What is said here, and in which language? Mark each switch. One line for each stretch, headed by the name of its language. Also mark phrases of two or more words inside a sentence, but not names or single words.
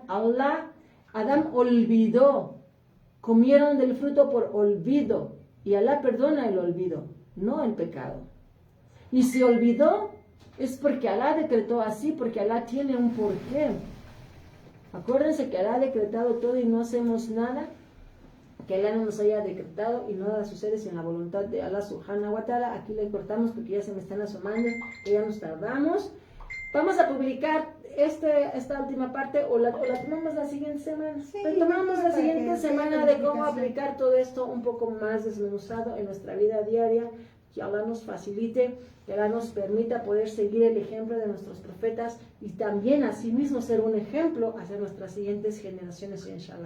Spanish: Adán olvidó, comieron del fruto por olvido, y Allah perdona el olvido, no el pecado. Y si olvidó, es porque Allah decretó así, porque Allah tiene un porqué. Acuérdense que Allah ha decretado todo y no hacemos nada que Allah no nos haya decretado, y nada sucede sin la voluntad de Allah
Arabic: سبحانه وتعالى.
Spanish: Aquí le cortamos porque ya se me están asomando, que ya nos tardamos. Vamos a publicar esta última parte, o la tomamos la siguiente semana. Sí, tomamos la siguiente semana de cómo aplicar todo esto un poco más desmenuzado en nuestra vida diaria. Que Allah nos facilite, que Allah nos permita poder seguir el ejemplo de nuestros profetas y también asimismo ser un ejemplo hacia nuestras siguientes generaciones,
Arabic: إن شاء الله.